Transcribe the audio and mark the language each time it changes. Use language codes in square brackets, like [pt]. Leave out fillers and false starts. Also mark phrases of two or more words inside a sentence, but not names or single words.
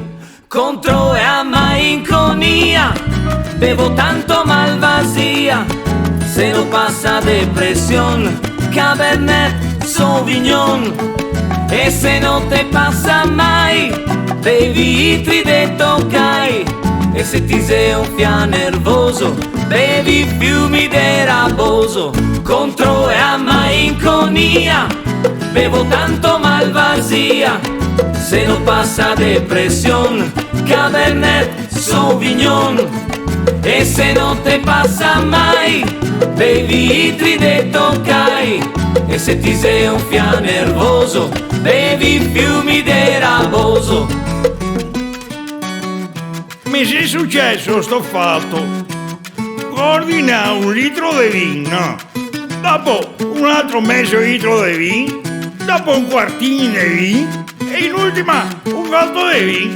[vec] Contro e a malinconia, bevo tanto malvasia, se non passa depresión, Cabernet Sauvignon. E se non te passa mai, bevi itri de toccai. E se ti sei un fia nervoso, bevi fiumi de raboso. Contro e a malinconia, bevo tanto malvasia, se non passa depresión, Cabernet Sauvignon. E se non te passa mai, bevi itri de toccai. E se ti sei un fia nervoso, bevi fiumi de raboso. [it] Mi è successo sto fatto, ordina un litro di vino, dopo un altro mezzo litro di vino, dopo un quartino di vino e in ultima un gatto di vino.